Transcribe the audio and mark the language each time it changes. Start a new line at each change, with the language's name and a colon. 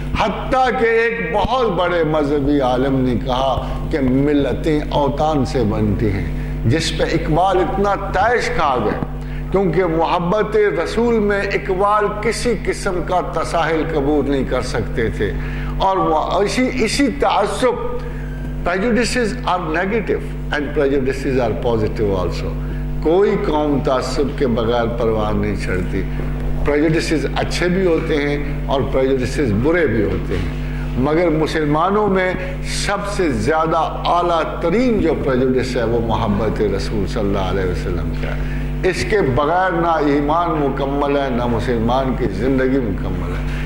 Urdu: حتیٰ کہ ایک بہت بڑے مذہبی عالم نے کہا کہ ملتیں اوطان سے بنتی ہیں، جس پہ اقبال اتنا طیش کھا گئے، کیونکہ محبت رسول میں اقبال کسی قسم کا تساہل قبول نہیں کر سکتے تھے. اور وہ اسی تعصب،
English: prejudices are negative and prejudices are positive also.
Urdu: کوئی قوم تعصب کے بغیر پروان نہیں چڑھتی. prejudices اچھے بھی ہوتے ہیں اور prejudices برے بھی ہوتے ہیں، مگر مسلمانوں میں سب سے زیادہ اعلیٰ ترین جو prejudice ہے وہ محبت رسول صلی اللہ علیہ وسلم کا ہے. اس کے بغیر نہ ایمان مکمل ہے، نہ مسلمان کی زندگی مکمل ہے.